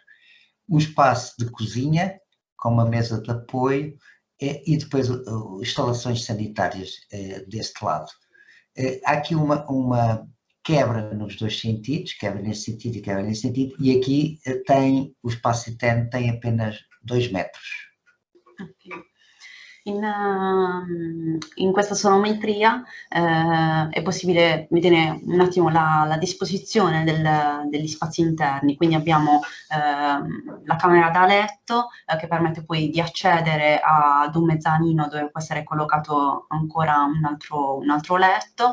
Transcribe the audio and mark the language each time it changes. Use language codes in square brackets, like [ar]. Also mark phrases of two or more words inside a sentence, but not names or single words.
[pt] Um espaço de cozinha, com uma mesa de apoio, e depois instalações sanitárias deste lado. Há aqui uma quebra nos 2 sentidos, quebra nesse sentido e quebra nesse sentido, e aqui o espaço interno tem apenas 2 metros. Okay. [it] In questa sonometria è possibile vedere un attimo la disposizione degli spazi interni, quindi abbiamo la camera da letto che permette poi di accedere ad un mezzanino dove può essere collocato ancora un altro letto.